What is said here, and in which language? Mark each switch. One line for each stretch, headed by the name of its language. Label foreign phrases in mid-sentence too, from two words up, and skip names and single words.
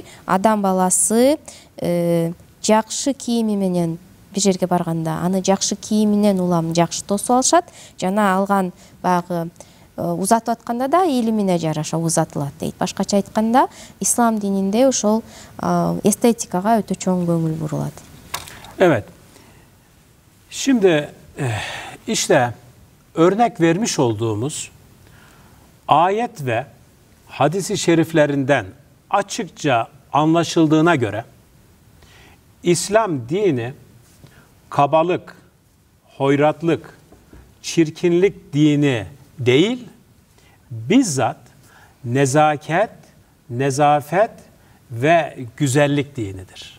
Kyrgyz: Адам баласы жакшы кийими менен бир жерге барганда аны жакшы кийиминен улам жакшы тосуп алышат, жана алган баягы узатып атканда да илимине жараша узатылат дейт. Башкача айтканда, ислам дининде ошол эстетикага өтө чоң көңүл бурулат.
Turkish: Evet. Şimdi işte örnek vermiş olduğumuz ayet ve hadis-i şeriflerinden açıkça anlaşıldığına göre İslam dini kabalık, hoyratlık, çirkinlik dini değil, bizzat nezaket, nezafet ve güzellik dinidir.